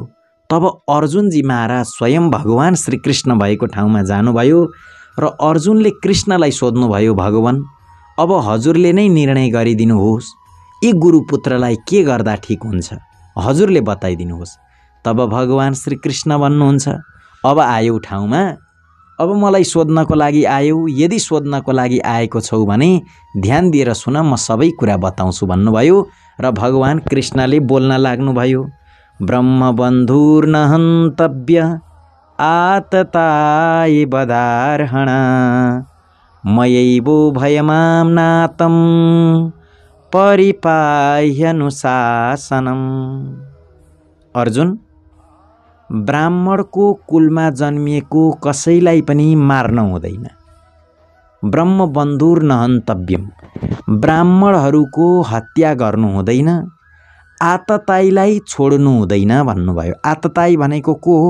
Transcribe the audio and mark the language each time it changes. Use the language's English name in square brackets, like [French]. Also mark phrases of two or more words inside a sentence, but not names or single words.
[Nepali] तब अर्जुनजी महाराज स्वयं भगवान श्रीकृष्ण भएको ठाउँमा जानुभयो र अर्जुनले कृष्णलाई सोध्नुभयो, भगवान अब हजुरले नै निर्णय गरिदिनुहोस्, यी गुरुपुत्रलाई के गर्दा ठिक हुन्छ, हजुरले बताइदिनुहोस्। तब भगवान श्रीकृष्ण भन्नुहुन्छ अब आयौ ठाउँमा, अब मलाई सोध्नको लागि आयौ। यदि सोध्नको लागि आएको छौ भने ध्यान दिएर सुन, म सबै कुरा बताउँछु भन्नुभयो। र भगवान कृष्णले बोल्न लाग्नुभयो। [Sanskrit] ब्रह्मबन्धुर्न हन्तव्य आतताय वदार्हण मयैवो भयमां नातं परिपाह्यनुशासनम्। [Nepali] अर्जुन, ब्राह्मणको कुलमा जन्मिएको कसैलाई पनि मार्न हुँदैन। [Sanskrit] ब्रह्मबन्धुर नहन्तव्यम, [Nepali] ब्राह्मणहरूको हत्या गर्नु हुँदैन, आतताईलाई छोड्नु हुँदैन भन्नुभयो। आतताई भनेको को हो?